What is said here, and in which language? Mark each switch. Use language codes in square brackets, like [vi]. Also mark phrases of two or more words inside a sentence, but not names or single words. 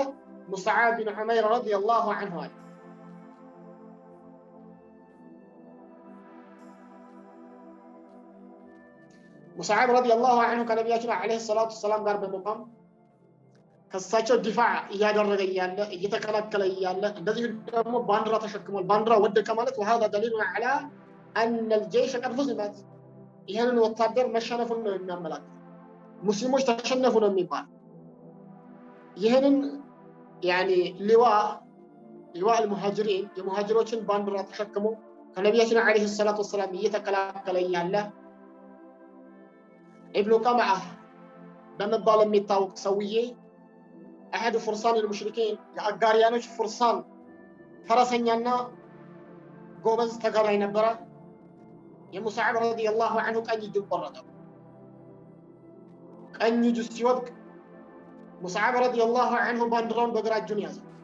[am] ሙስዓብ ቢን ዑመይር [ar] رضي الله عنه [am] አለ። ሙስዓብ [ar] رضي الله عنه [am] ከነብያችን [ar] عليه الصلاة والسلام [am] ጋር በመቆም ከሳቸው ዲፋዕ እያደረገ እያለ እየተከላከለ እያለ እንደዚህ ደግሞ ባንዲራ ተሸክሟል። ባንዲራ ወደቀ ማለት [ar] وهذا دليل على ان الجيش قد هزمت [am] ይሄንን ወታደር መሸነፉን ነው የሚያመላክተው። ሙስሊሞች ተሸነፉ ነው የሚባል ይሄንን [ar] يعني لواء المهاجرين [am] የሙሃጅሮችን ባንዲራ ተሸክሞ ከነብያችን [ar] عليه الصلاة والسلام [am] እየተከላከለ እያለ ኢብኑ ቀምዓ በመባል የሚታወቅ ሰውዬ [ar] أحد فرسان المشركين [am] የአጋሪያኖች ፍርሳን ፈረሰኛና ጎበዝ ተጋዳይ ነበረ። የሙስዓብ [ar] رضي الله عنه [am] ቀኝ እጁን ቆረጠው። ቀኝ እጁ ሲወድቅ ሙስዓብ [ar] رضي الله عنه [am] ባንዲራውን በግራ እጁን ያዘው።